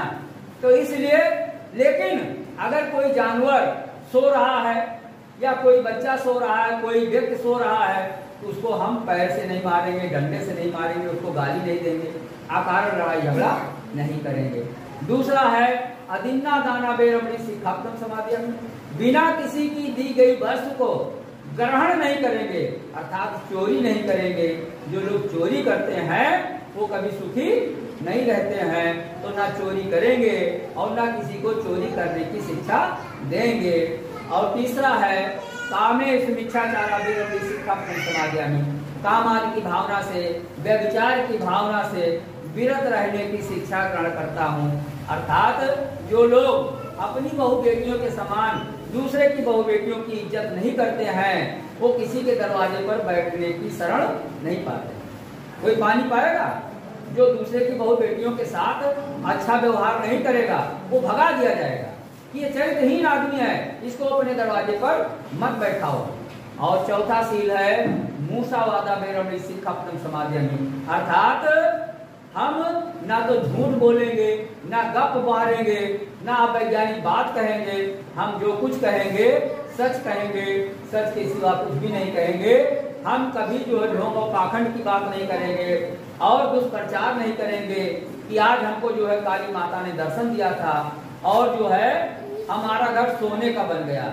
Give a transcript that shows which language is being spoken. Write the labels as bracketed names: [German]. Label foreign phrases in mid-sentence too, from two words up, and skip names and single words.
[Hindi] तो इसलिए, लेकिन अगर कोई जानवर सो रहा है या कोई बच्चा सो रहा है, कोई व्यक्ति सो रहा है, तो उसको हम पैर से नहीं मारेंगे, डंडे से नहीं मारेंगे, उसको गाली नहीं देंगे, अकारण लड़ाई झगड़ा नहीं करेंगे। [Pali] दूसरा है अदिन्ना दाना बेरमणि सिक्खापदम समादियामि, [Hindi] बिना किसी की दी गई वस्तु को ग्रहण नहीं करेंगे, अर्थात चोरी नहीं करेंगे। जो लोग चोरी करते हैं वो कभी सुखी नहीं रहते हैं। तो ना चोरी करेंगे और ना किसी को चोरी करने की शिक्षा देंगे। [Pali] और तीसरा है कामेषु मिच्छाचारा बेरमणि सिक्खापदम समादियामि, [Hindi] काम आदि की भावना से, व्यभिचार की भावना से विरत रहने की शिक्षा ग्रहण करता हूँ। अर्थात जो लोग अपनी बहु बेटियों के समान दूसरे की बहु बेटियों की इज्जत नहीं करते हैं वो किसी के दरवाजे पर बैठने की शरण नहीं पाते। कोई पानी पाएगा? जो दूसरे की बहु बेटियों के साथ अच्छा व्यवहार नहीं करेगा वो भगा दिया जाएगा कि ये चरित्रहीन आदमी है, इसको अपने दरवाजे पर मत बैठाओ। [Pali] और चौथा शील है मूसावादा बेरमणि सिक्खापदम समादियामि, [Hindi] अर्थात हम ना तो झूठ बोलेंगे, ना गप मारेंगे, ना वैज्ञानिक बात कहेंगे। हम जो कुछ कहेंगे सच कहेंगे, सच के सिवा कुछ भी नहीं कहेंगे। हम कभी जो है ढोंग और पाखंड की बात नहीं करेंगे और दुष्प्रचार नहीं करेंगे कि आज हमको जो है काली माता ने दर्शन दिया था और जो है हमारा घर सोने का बन गया।